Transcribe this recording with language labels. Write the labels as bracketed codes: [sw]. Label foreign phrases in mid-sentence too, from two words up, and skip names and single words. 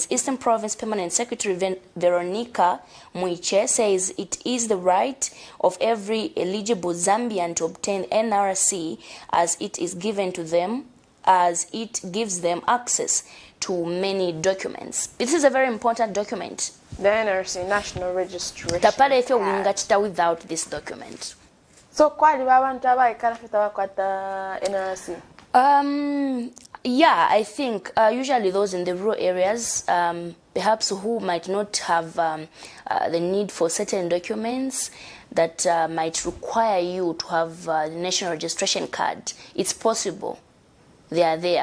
[en] Eastern Province Permanent Secretary Veronica Muiche says it is the right of every eligible Zambian to obtain NRC as it is given to them, as it gives them access to many documents. This is a very important document. The NRC, National Registration [bem] Tapale [en] if you [bem] ngachita [en] without this document. [bem] So kwali babantu abayikana bakwata NRC? [en] Yeah, I think usually those in the rural areas, perhaps who might not have the need for certain documents that might require you to have the national registration card. It's possible. They are there.